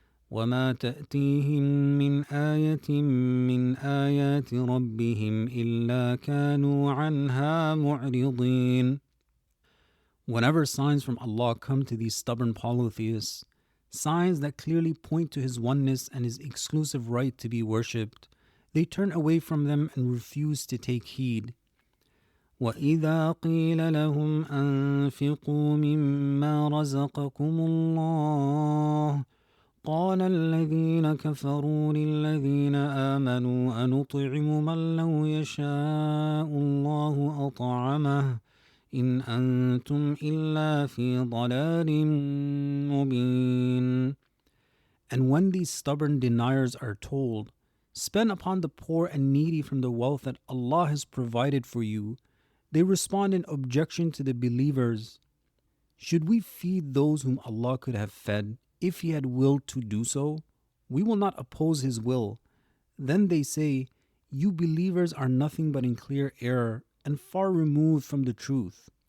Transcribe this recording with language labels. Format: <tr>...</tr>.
<ar>وَمَا تَأْتِيهِم مِّنْ آيَةٍ مِّنْ آيَاتِ رَبِّهِمْ إِلَّا كَانُوا عَنْهَا مُعْرِضِينَ.</ar> <en>Whenever signs from Allah come to these stubborn polytheists, signs that clearly point to His oneness and His exclusive right to be worshipped, they turn away from them and refuse to take heed.</en> <ar>وَإِذَا قِيلَ لَهُمْ أَنفِقُوا مِمَّا رَزَقَكُمُ اللَّهُ قَالَ الَّذِينَ كَفَرُوا لِلَّذِينَ آمَنُوا أَنُطْعِمُ مَن لَّوْ يَشَاءُ اللَّهُ أَطْعَمَهُ إِنْ أَنْتُمْ إِلَّا فِي ضَلَالٍ مُبِينٍ.</ar> <en>And when these stubborn deniers are told, Spend upon the poor and needy from the wealth that Allah has provided for you. They respond in objection to the believers. Should we feed those whom Allah could have fed if He had willed to do so? We will not oppose His will. Then they say, you believers are nothing but in clear error and far removed from the truth.</en>